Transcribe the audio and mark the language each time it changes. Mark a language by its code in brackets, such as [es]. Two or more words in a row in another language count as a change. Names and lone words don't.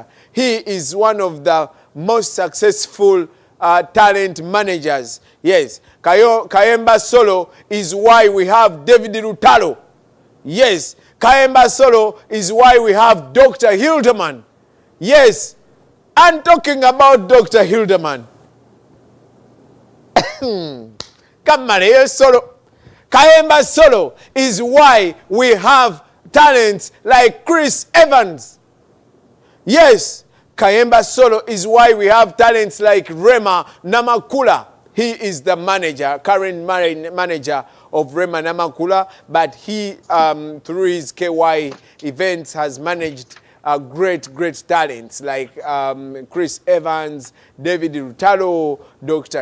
[en] He is one of the most successful talent managers. Yes, Kayemba Solo is why we have David Lutalo. Yes, Kayemba Solo is why we have Dr. Hildeman. Yes, I'm talking about Dr. Hildeman. Kayemba Solo is why we have talents like Chris Evans. Yes, Kayemba Solo is why we have talents like Rema Namakula. He is the manager, current manager of Rema Namakula, but he, through his KY events, has managed great talents like Chris Evans, David Rutalo, Dr.